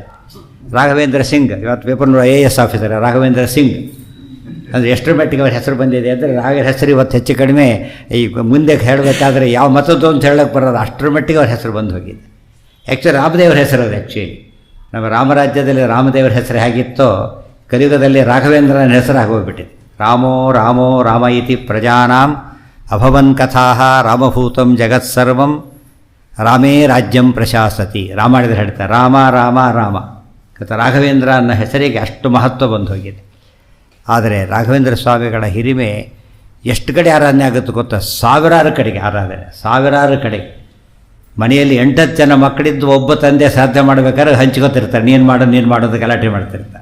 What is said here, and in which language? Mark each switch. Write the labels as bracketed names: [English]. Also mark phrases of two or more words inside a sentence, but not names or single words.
[Kannada] ರಾಘವೇಂದ್ರ ಸಿಂಗ್, ಇವತ್ತು ಪೇಪರ್ನವರು [English] IAS officer [Kannada] ರಾಘವೇಂದ್ರ ಸಿಂಗ್ ಅಂದರೆ ಎಷ್ಟರ ಮಟ್ಟಿಗೆ ಅವ್ರ ಹೆಸರು ಬಂದಿದೆ ಅಂದರೆ ರಾಯರ ಹೆಸರು ಇವತ್ತು ಹೆಚ್ಚು ಕಡಿಮೆ ಈ ಮುಂದೆ ಹೇಳಬೇಕಾದ್ರೆ ಯಾವ ಮತದ್ದು ಅಂತ ಹೇಳೋಕ್ಕೆ ಬರೋದು, ಅಷ್ಟರ ಮಟ್ಟಿಗೆ ಅವ್ರ ಹೆಸರು ಬಂದು ಹೋಗಿದೆ. ಆ್ಯಕ್ಚುಲಿ ರಾಮದೇವ್ರ ಹೆಸರು ಅದು. ಆ್ಯಕ್ಚುಲಿ ನಮ್ಮ ರಾಮರಾಜ್ಯದಲ್ಲಿ ರಾಮದೇವ್ರ ಹೆಸರು ಹೇಗಿತ್ತೋ ಕಲಿಯುಗದಲ್ಲಿ ರಾಘವೇಂದ್ರನ ಹೆಸರು ಆಗೋಗ್ಬಿಟ್ಟಿದೆ. [Sanskrit] ರಾಮೋ ರಾಮೋ ರಾಮ ಇತಿ ಪ್ರಜಾನಾಂ ಅಭವನ್ ಕಥಾ ರಾಮಭೂತಂ ಜಗತ್ಸರ್ವಂ ರಾಮೇ ರಾಜ್ಯಂ ಪ್ರಶಾಸತಿ. [Kannada] ರಾಮಾಯಣದಲ್ಲಿ ಹೇಳ್ತಾರೆ ರಾಮ ರಾಮ ರಾಮ. ರಾಘವೇಂದ್ರ ಅನ್ನೋ ಹೆಸರಿಗೆ ಅಷ್ಟು ಮಹತ್ವ ಬಂದು ಹೋಗಿದೆ. ಆದರೆ ರಾಘವೇಂದ್ರ ಸ್ವಾಮಿಗಳ ಹಿರಿಮೆ ಎಷ್ಟು ಕಡೆ ಆರಾಧನೆ ಆಗುತ್ತೆ ಗೊತ್ತಾ? ಸಾವಿರಾರು ಕಡೆಗೆ ಆರಾಧನೆ, ಸಾವಿರಾರು ಕಡೆಗೆ. ಮನೆಯಲ್ಲಿ 8 ಜನ ಮಕ್ಕಳಿದ್ದು ಒಬ್ಬ ತಂದೆ ಸಾಧ್ಯ ಮಾಡಬೇಕಾದ್ರೆ ಹಂಚ್ಕೊತಿರ್ತಾರೆ, ನೀನು ಮಾಡೋದು ಗಲಾಟೆ ಮಾಡ್ತಿರ್ತಾರೆ.